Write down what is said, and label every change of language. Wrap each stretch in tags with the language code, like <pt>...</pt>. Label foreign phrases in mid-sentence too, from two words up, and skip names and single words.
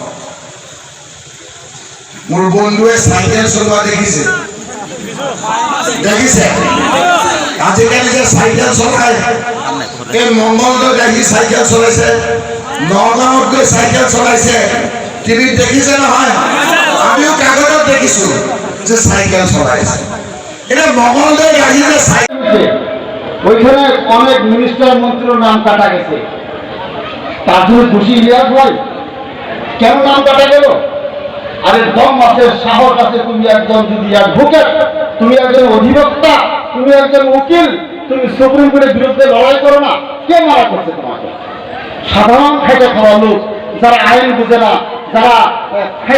<as>মোৰ বন্ধুৱে চাইকেল চলোৱা দেখিছে আজিকালি যে চাইকেল চলায় এই মংগলদৈত আহি চাইকেল চলাইছে নগাঁৱত গৈ চাইকেল চলাইছে টিভিত দেখিছে নহয় আমিও কাগজত দেখিছো যে চাইকেল চলাইছে এটা মংগলদৈত আহি যে</as> <bn>ওইখানে অনেক মিনিস্টার মন্ত্রীর নাম কাটা গেছে তার জন্য খুশি ইলিয়াস ভাই কেন নাম কাটা গেল আরে দম আছে সাহস আছে তুমি একজন যদি অ্যাডভোকেট তুমি একজন অধিবক্তা তুমি একজন উকিল তুমি সুপ্রিম কোর্টের বিরুদ্ধে লড়াই করো না কে মারা করছে তোমাকে সাধারণ খেটে খাওয়া লোক যারা আইন বুঝে না যারা</bn>